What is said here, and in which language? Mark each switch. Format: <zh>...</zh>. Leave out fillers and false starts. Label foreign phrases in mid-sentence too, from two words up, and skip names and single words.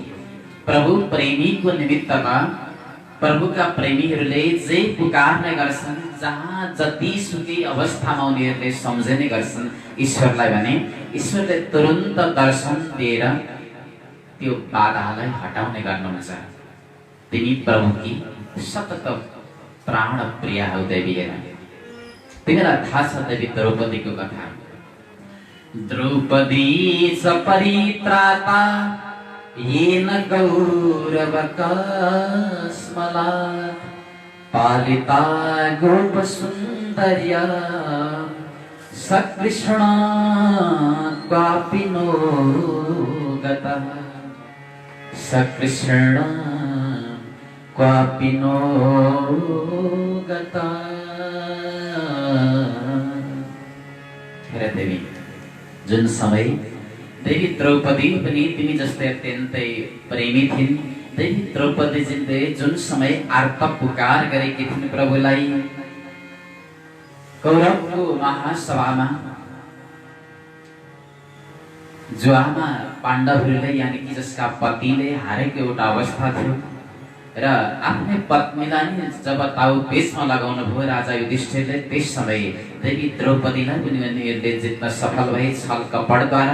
<ne>प्रभु प्रेमीको निमित्तमा प्रभुका प्रेमीहरूले जे पुकार्ने गर्छन्, जहाँ जतिसुकै अवस्थामा उनीहरूले सम्झने गर्छन् ईश्वरलाई भने ईश्वरले तुरुन्त दर्शन दिएर त्यो बाधालाई हटाउने गर्नुहुन्छ। तिमी प्रभुकी सतत प्राण प्रिया हौ देवी। तिमीलाई थाहा छ देवी द्रौपदीको कथा।</ne> <sa>द्रौपदी च परित्राता येन गौरवकस्मलात् पालिता गोपसुन्दर्या सकृष्णात् क्वापि नो गतः, सकृष्णात् क्वापि नो गतः।</sa> <ne>हेर देवी, जुन समय देवी द्रौपदी पनि तिमी जस्तै अत्यन्तै प्रेमी थिइन्, देवी द्रौपदीजीले जुन समय आर्त पुकार गरेकी थिइन् प्रभुलाई, कौरवको महासभामा जो आमा पाण्डवहरूले यानि कि जसका पतिले हारेको एउटा अवस्था थियो र आफ्नै पत्नीलाई जब ताउ पेशमा लगाउनु भयो राजा युधिष्ठिरले, त्यस समय देवी द्रौपदीलाई पनि उनीहरूले जित्न सफल भए छल कपडद्वारा।</ne>